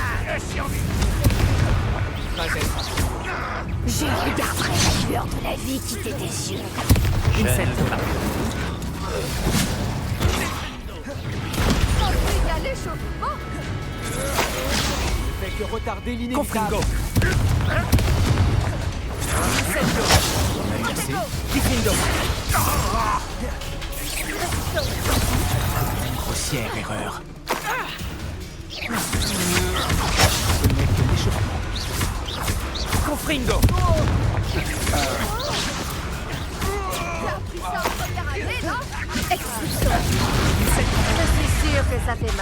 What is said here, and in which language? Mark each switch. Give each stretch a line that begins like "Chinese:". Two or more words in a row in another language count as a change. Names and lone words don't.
French: Je regarderai la lueur de la vie quitter tes yeux. Incendio. Fait que retarder l'inévitable. Confringo. Incendio. Merci. Diffindo. Grossière erreur. Confringo. Je suis sûre que ça fait mal.